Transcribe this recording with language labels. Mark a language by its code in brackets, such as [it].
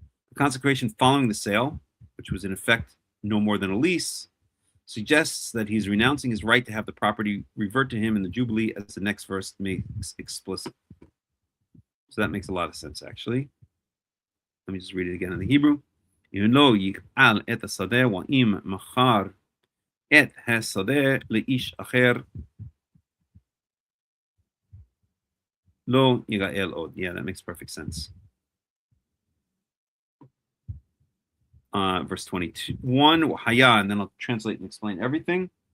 [en] The consecration following the sale, which was in effect no more than a lease, suggests that he's renouncing his right to have the property revert to him in the Jubilee, as the next verse makes explicit. So that makes a lot of sense, actually. Let me just read it again in the Hebrew. [he] לא יגאל את השדה, ואם מכר את השדה לאיש אחר, לא יגאל עוד. [en] Yeah, that makes perfect sense. Verse 21, Wahaya, and then I'll translate and explain everything.